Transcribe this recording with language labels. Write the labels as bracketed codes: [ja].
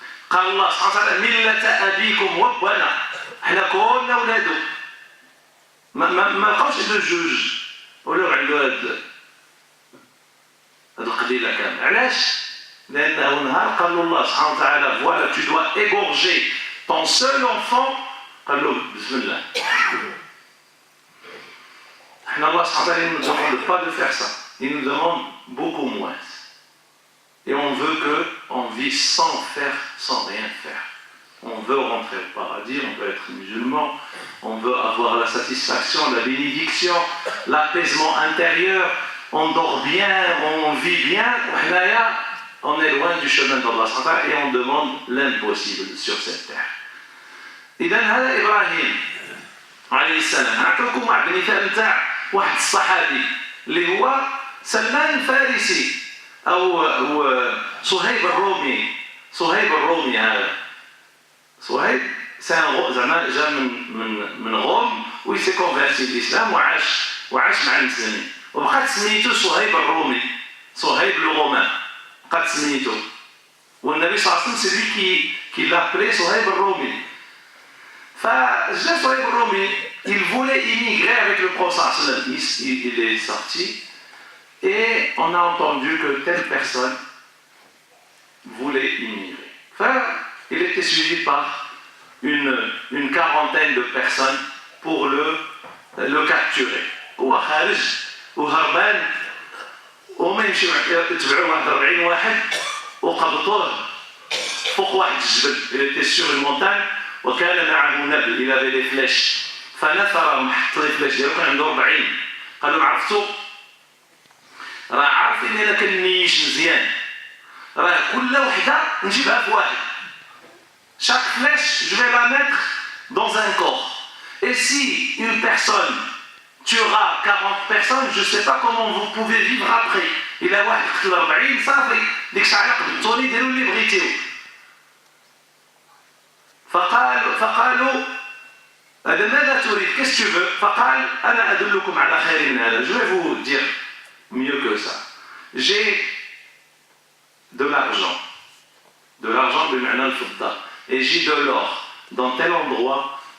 [ar] قال الله سبحانه وتعالى مله ابيكم وابنا احنا كلنا ولادو ما بقاوش عنده جوج ولا عنده هاد القبيله كامله. علاش؟ لانه نهار قال له الله سبحانه وتعالى فوالا [fr] tu dois égorger ton seul enfant [ar] قال له بسم الله. احنا الله سبحانه وتعالى [fr] nous demande pas de faire ça, il nous demande beaucoup moins. Et on veut qu'on vive sans faire, sans rien faire. On veut rentrer au paradis, on veut être musulman, on veut avoir la satisfaction, la bénédiction, l'apaisement intérieur, on dort bien, on vit bien, on est loin du chemin d'Allah et on demande l'impossible sur cette terre. [ar] إذا هذا إبراهيم عليه السلام. أعطيكم واحد المثال نتاع واحد الصحابي اللي هو سلمان الفارسي أو صهيب الرومي هذا. صهيب زعما جا من غوم ويسي كونفيرتي الإسلام وعاش مع المسلمين وبقات سميتو صهيب الرومي صهيب الرومان بقات سميتو. والنبي صلى الله عليه وسلم [fr] c'est lui qui l'appelait [ar] صهيب الرومي. فجا صهيب الرومي [fr] il voulait immigrer avec le prophète. Il est sorti et on a entendu que telle personne voulait immigrer. Enfin, il était suivi par une quarantaine de personnes pour le capturer. [ar] هو خارج وهربان وما يمشيو يتبعوه 41 واحد وقبضوه فوق واحد الجبل. [fr] Il était sur une montagne [ar] وكان معه نبل. [fr] il avait des flèches [ar] فنثرهم حط لي فلاش ديالو كان عنده 40. قال لهم عرفتوا راه عارفين ان انا كنيش مزيان راه كل وحده نجيبها في واحد. [fr] chaque flèche je vais la mettre dans un corps et si une personne tuera 40 personnes je sais pas comment vous pouvez vivre après. [ar] إلا واحد قتل 40 صافي ديك الساعه قبضتوني ديروا اللي بغيتيو. فقالوا هذا ماذا تريد [fr] qu'est-ce que tu veux. [ar] فقال أنا أدلكم على خير من هذا. [fr] je vais vous dire mieux que ça. j'ai de l'argent [ar] بمعنى الفضة [fr] et j'ai de l'or dans tel endroit